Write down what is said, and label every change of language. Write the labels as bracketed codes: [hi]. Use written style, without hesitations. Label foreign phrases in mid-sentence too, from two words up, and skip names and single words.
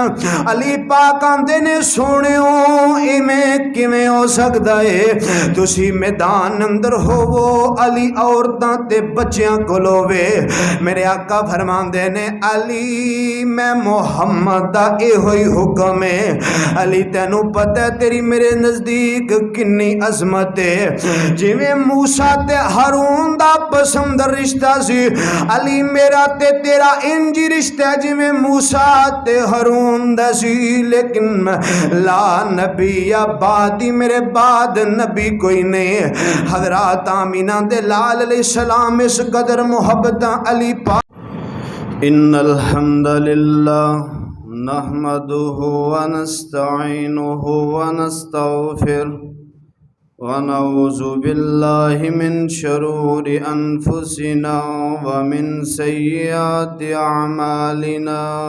[pa] علی پاک آندے نے سونیو ایویں کیویں ہو سکدا ہے، تسی میدان اندر ہوو، علی عورتاں تے بچیاں کول ہووے۔ میرے آقا فرماندے نے علی میں محمد دا اے ہوئی حکم ہے، علی تینوں پتہ ہے تیری میرے نزدیک کنی عظمت ہے، جویں موسیٰ تے ہارون دا پسند رشتہ سی، علی میرا تے تیرا انجی رشتہ ہے جویں موسیٰ تے ہارون دا سی، لیکن [ar] لا نبی یا بعدی [pa] میرے بعد نبی کوئی نہیں۔ حضرات آمینہ دے لال علیہ السلام اس قدر محبت علی پاک۔ [ar] ان الحمد للہ نحمده ونستعینه ونستغفر ونعوذ باللہ من شرور انفسنا ومن سیئات اعمالنا،